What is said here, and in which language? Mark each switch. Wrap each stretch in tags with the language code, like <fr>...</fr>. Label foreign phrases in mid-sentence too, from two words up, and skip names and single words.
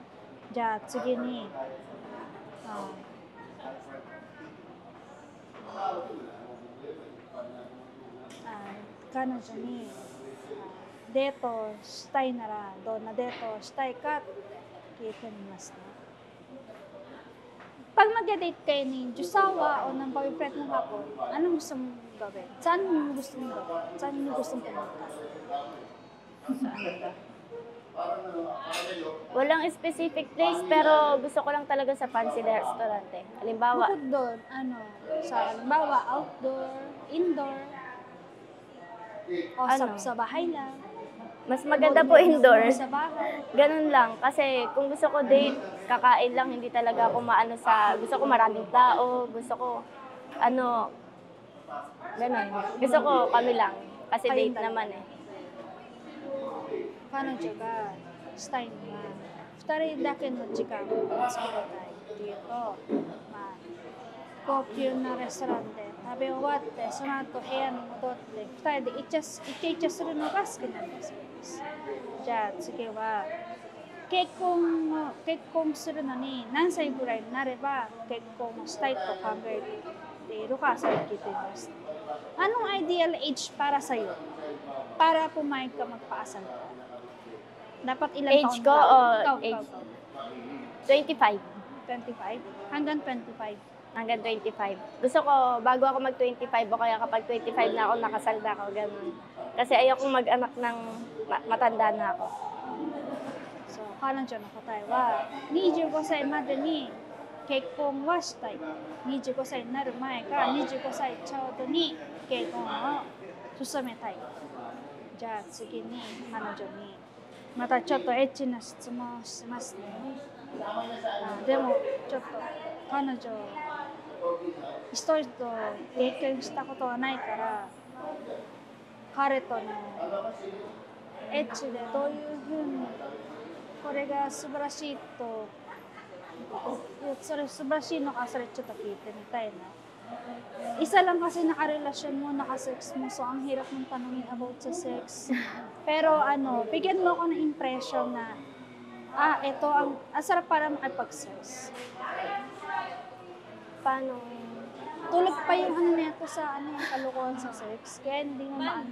<ja>じゃあ次に彼女にデートをしたいならどんなデートをしたいか聞いてみますね。</ja> <tl>Pag mag-date kayo ni Josawa o ng boyfriend mo hapon, anong gusto mong gawin? Saan mo gusto mong gawin? Saan mo gusto mong pumunta? Walang specific place, pero gusto ko lang talaga sa fancy restaurant eh. Halimbawa, Bukod doon, halimbawa, outdoor, indoor, o sa bahay lang. mas maganda po indoors. Sa bahay. Ganun lang. Kasi kung gusto ko date, kakain lang, hindi talaga ako maano sa, gusto ko maraming tao, gusto ko, ganun. Gusto ko kami lang. Kasi date naman eh.</tl> <ja>彼女がしたいのは2人だけの時間を作りたいっていうと、高級なレストランで食べ終わってその後部屋に戻って2人でイチャイチャするのが好きなんだそうです。じゃあ次は結婚するのに何歳ぐらいになれば結婚をしたいと考えているかさえ聞いています。</ja> <tl>Anong ideal age para sa'yo? Para pumayag ka magpaasal ka? Dapat ilang Age taon ko ka? o age? 25. 25? Hanggang 25? Hanggang 25. Gusto ko, bago ako mag-25 o kaya kapag 25 na ako, nakasal na ako, ganun. Kasi ayokong mag-anak ng matanda na ako. So,</tl> <ja>彼女の答えは、25歳までに結婚はしたい。25歳になる前か、25歳ちょうどに結婚を進めたい。じゃあ次に彼女に、またちょっとエッチな質問をしますね。でもちょっと彼女一人と経験したことはないから彼とのエッチでどういうふうにこれが素晴らしいと、それ素晴らしいのか、それちょっと聞いてみたいな。</ja> <tl>Isa lang kasi nakarelasyon mo, nakasex mo, so ang hirap ng tanungin about sa sex. Pero ano, bigyan mo ako ng impression na, ito ang sarap para makipag-sex. Paano? Tulog pa yung ano nito sa ano yung kalokohan sa sex, kaya hindi mo maano.</tl>